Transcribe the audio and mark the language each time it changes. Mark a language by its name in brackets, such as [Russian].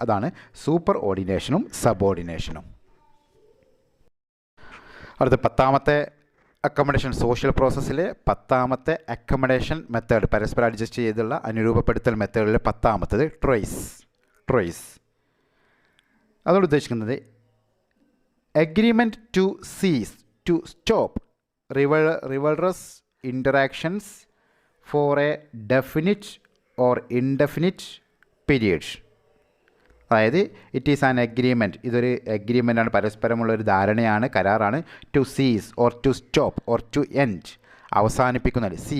[Malayalam] അതാണ് സൂപ്പർ ഓർഡിനേഷനും സബോർഡിനേഷനും. അടുത്ത 10ാമത്തെ accommodation, social പ്രോസസ്സിലെ 10ാമത്തെ accommodation method, പരസ്പരം അഡ്ജസ്റ്റ് ചെയ്തുള്ള അനുരൂപപ്പെടുത്തൽ മെത്തേഡിലെ 10ാമത്തേത് ട്രോയ്സ്. അതുകൊണ്ട് ഉദ്ദേശിക്കുന്നത് [English] agreement to cease, to stop rivalrous interactions for a definite or indefinite period. [Malayalam] അതായത് [English] it is an agreement, [Malayalam] ഇതൊരു അഗ്രിമെൻ്റാണ്, പരസ്പരമുള്ളൊരു ധാരണയാണ്, കരാറാണ്. [English] to cease or to stop or to end, [Malayalam] അവസാനിപ്പിക്കുന്നത്.